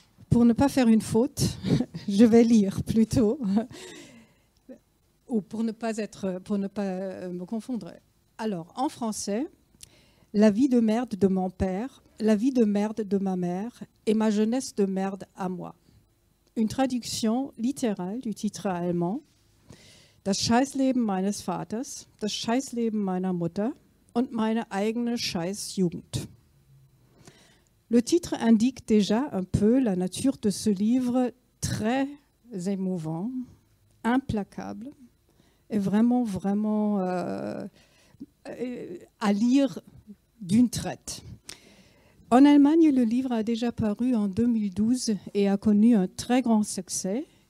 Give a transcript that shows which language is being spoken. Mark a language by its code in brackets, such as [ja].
[fr] Pour ne pas faire une faute, je vais lire plutôt, ou pour ne pas me confondre. Alors, en français, la vie de merde de mon père, la vie de merde de ma mère et ma jeunesse de merde à moi. Une traduction littérale du titre allemand. [de] Das Scheißleben meines Vaters, das Scheißleben meiner Mutter und meine eigene Scheißjugend. [fr] Le titre indique déjà un peu la nature de ce livre très émouvant, implacable et vraiment à lire d'une traite. En Allemagne, le livre a déjà paru en 2012 et a connu un très grand succès.